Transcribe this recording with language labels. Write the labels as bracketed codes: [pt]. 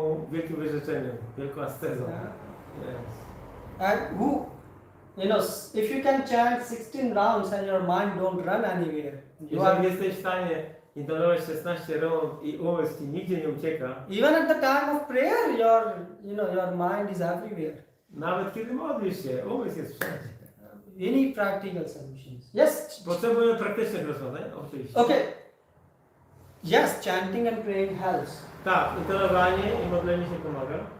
[pl] wielkim wyrzeczeniem, wielką ascezą. [en] Yeah. Yes. And if you can chant 16 rounds and your mind don't run anywhere, [pl] Jeżeli jesteś w stanie intonować 16 rund i umysł ci nigdzie nie ucieka, [en] even at the time of prayer, your mind is everywhere. [pl] nawet kiedy modlisz się, umysł jest wszędzie. [en] You need practical solutions. Yes. [pl] Potrzebujemy praktycznych rozwiązań, oczywiście. [en] Okay. Yes, chanting and praying helps. [pl] Tak, intonowanie i modlenie się pomaga.